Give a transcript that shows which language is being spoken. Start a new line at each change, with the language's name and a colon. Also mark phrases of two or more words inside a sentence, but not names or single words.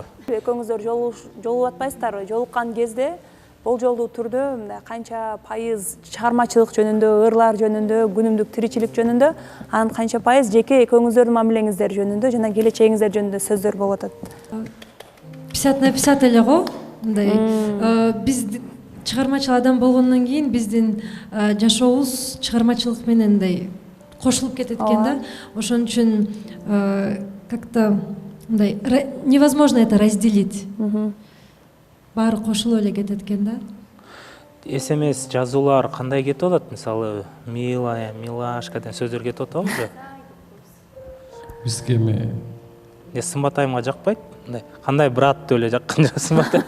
Kyrgyz: Экөөңүздөр жолугуп атпайсыздарбы? Жолуккан кезде болжолдуу түрдө мындай канча пайыз чыгармачылык жөнүндө, ырлар жөнүндө, күнүмдүк тиричилик жөнүндө, анан канча пайыз жеке экөөңүздөрдүн мамилеңиздер жөнүндө жана келечегиңиздер жөнүндө сөздөр болуп атат? 50 на 50 эле го. Мындай биз чыгармачыл адам болгондон кийин биздин жашообуз чыгармачылык менен мындай кошулуп кетет экен да. Ошон үчүн как-то мындай
Russian: невозможно это разделить.
Kyrgyz: Баары кошулуп эле кетет экен да. СМС жазуулар кандай кетип атат? Мисалы,
Russian: милая, милашка
Kyrgyz: деген сөздөр кетип атабы же? Бизге эми Сымбат айымга жакпайт? Мындай кандай брат деп эле жаккан жок Сымбат айым.